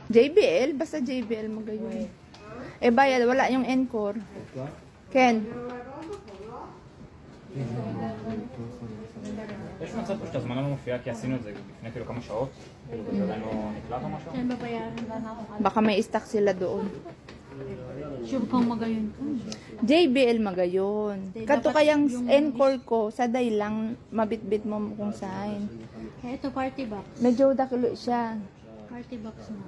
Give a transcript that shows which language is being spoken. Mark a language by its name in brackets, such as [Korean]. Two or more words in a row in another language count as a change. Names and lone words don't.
[Bikol] JBL, basta JBL magayon. [Filipino] Eh bayad, wala yung Encore. Ken. [Hebrew] יש מצב פשוט הזמנה לא מופיעה כי עשינו את זה לפני כאילו כמה שעות, כאילו זה עדיין לא נקלט או משהו? [Filipino] Saan babayaran ba na ako? Baka may stock sila doon. [Bikol] Sure kang magayon ko. JBL magayon. Kato [Filipino] Dapat kayang yung- [Bikol] Encore ko, saday lang mabitbit mo kung saan. [Filipino] Eh, ito [English] party box. [Bikol] Medyo dakilo siya. [English] Party box [Filipino] na.